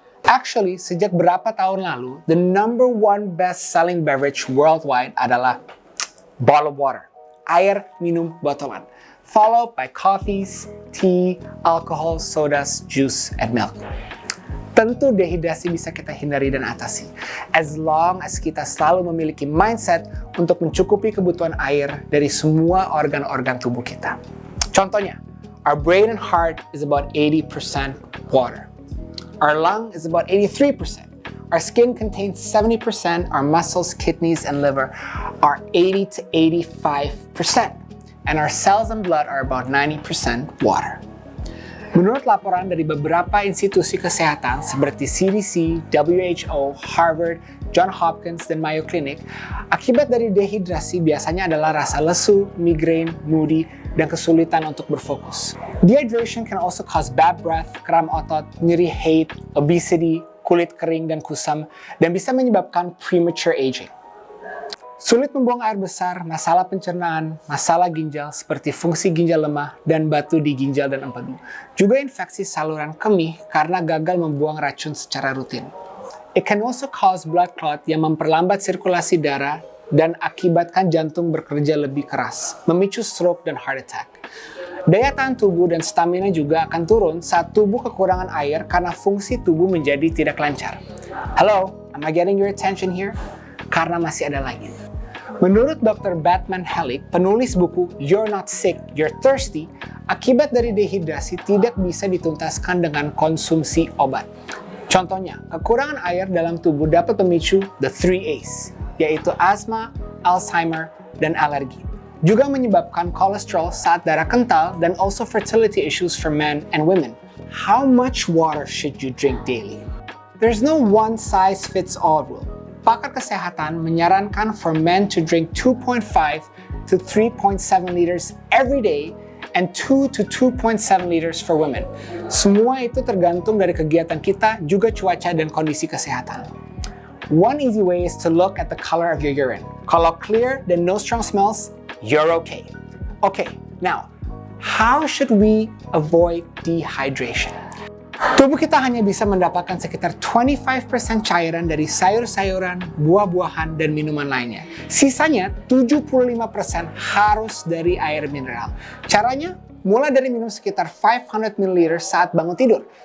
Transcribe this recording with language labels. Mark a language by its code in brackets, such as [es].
[en] Actually, [id] sejak berapa tahun lalu, [en] the number one best-selling beverage worldwide adalah bottled water, [id] air minum botolan, [en] followed by coffees, tea, alcohol, sodas, juice, and milk. [id] Tentu dehidrasi bisa kita hindari dan atasi, [en] as long as [id] kita selalu memiliki mindset untuk mencukupi kebutuhan air dari semua organ-organ tubuh kita. [en] Contohnya, our brain and heart is about 80% water. Our lung is about 83%. Our skin contains 70%. Our muscles, kidneys, and liver are 80 to 85%. And our cells and blood are about 90% water. [id] Menurut laporan dari beberapa institusi kesehatan seperti CDC, WHO, Harvard, Johns Hopkins, dan Mayo Clinic, akibat dari dehidrasi biasanya adalah rasa lesu, migrain, moody, dan kesulitan untuk berfokus. [en] Dehydration can also cause bad breath, [id] kram otot, nyeri head, obesity, kulit kering dan kusam, dan bisa menyebabkan [en] premature aging. [id] Sulit membuang air besar, masalah pencernaan, masalah ginjal seperti fungsi ginjal lemah, dan batu di ginjal dan empedu. Juga infeksi saluran kemih karena gagal membuang racun secara rutin. [en] It can also cause blood clot [id] yang memperlambat sirkulasi darah dan akibatkan jantung bekerja lebih keras, memicu stroke dan [en] heart attack. [id] Daya tahan tubuh dan stamina juga akan turun saat tubuh kekurangan air karena fungsi tubuh menjadi tidak lancar. [en] Hello, am I getting your attention here? [id] Karena masih ada lagi. Menurut Dr. Batman Hellick, penulis buku You're Not Sick, You're Thirsty, akibat dari dehidrasi tidak bisa dituntaskan dengan konsumsi obat. Contohnya, kekurangan air dalam tubuh dapat memicu [en] the 3 A's, [id] yaitu asma, Alzheimer, dan alergi. Juga menyebabkan kolesterol saat darah kental dan [en] also fertility issues for men and women. How much water should you drink daily? There's no one-size-fits-all rule. [id] Pakar kesehatan menyarankan [en] for men to drink 2.5 to 3.7 liters every day and 2 to 2.7 liters for women. [id] Semua itu tergantung dari kegiatan kita, juga cuaca dan kondisi kesehatan. [en] One easy way is to look at the color of your urine. Kalau clear and no strong smells, you're okay. Okay, now, how should we avoid dehydration? [id] Tubuh kita hanya bisa mendapatkan sekitar 25% cairan dari sayur-sayuran, buah-buahan, dan minuman lainnya. Sisanya 75% harus dari air mineral. Caranya, mulai dari minum sekitar 500 ml saat bangun tidur.